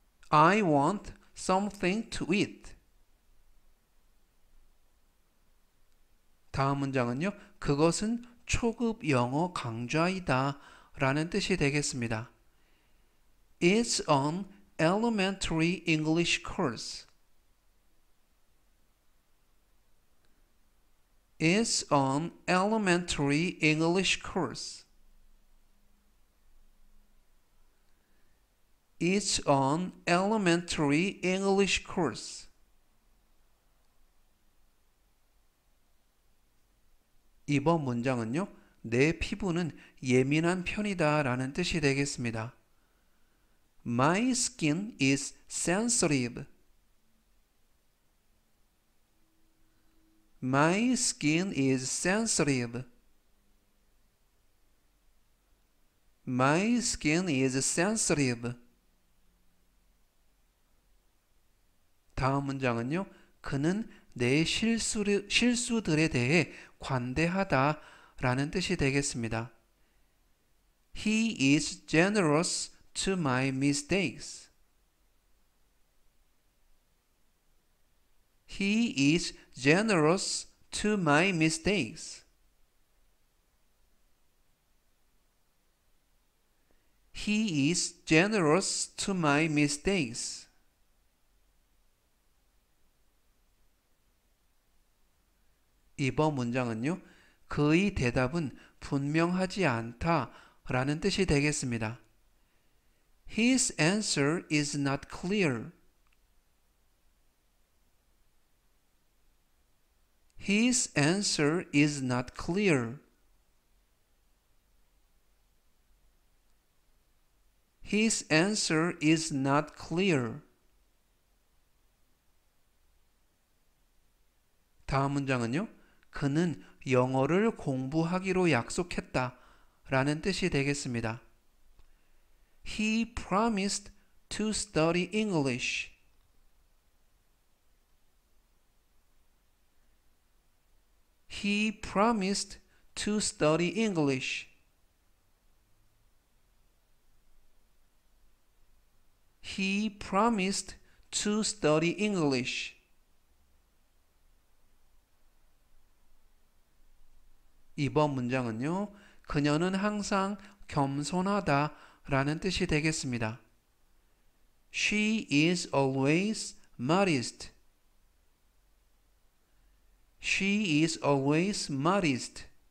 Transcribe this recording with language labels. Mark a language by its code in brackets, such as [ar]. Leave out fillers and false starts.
[en] I want something to eat. [ko] 다음 문장은요. 그것은 초급 영어 강좌이다 라는 뜻이 되겠습니다. [en] It's an elementary English course. It's an elementary English course. It's an elementary English course. [ko] 이번 문장은요. 내 피부는 예민한 편이다 라는 뜻이 되겠습니다. [en] My skin is sensitive. My skin is sensitive. My skin is sensitive. [ko] 다음 문장은요. 그는 내 실수들에 대해 관대하다 라는 뜻이 되겠습니다. [en] He is generous to my mistakes. He is generous to my mistakes. He is generous to my mistakes. [ko] 이번 문장은요, 그의 대답은 분명하지 않다 라는 뜻이 되겠습니다. [en] His answer is not clear. His answer is not clear. His answer is not clear. [ko] 다음 문장은요, 그는 영어를 공부하기로 약속했다 라는 뜻이 되겠습니다. [en] He promised to study English. He promised to study English. He promised to study English. [ko] 이번 문장은요, 그녀는 항상 겸손하다 라는 뜻이 되겠습니다. [en] She is always modest. She is always modest.